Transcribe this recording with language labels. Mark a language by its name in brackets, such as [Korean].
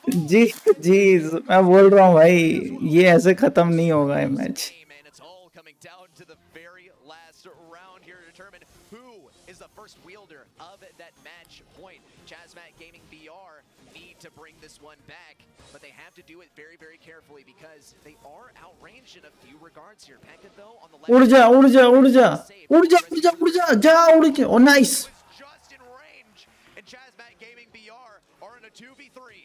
[Hindi] जी जी मैं बोल रहा हूँ भाई ये ऐसे खत्म नहीं होगा ये match. [English] And it's all coming down to the very last round here to determine who is the first wielder of that match point. Chazmat Gaming BR need to bring this one back, but they have to do it very, very carefully because they are outranged in a few regards here. Pekka though on the left. [Hindi] उड़ जा उड़ जा उड़ जा उड़ जा उड़ जा उड़ जा जा उड़ के. [English] Oh nice. Was just in range, and Chazmat Gaming BR are in a 2v3.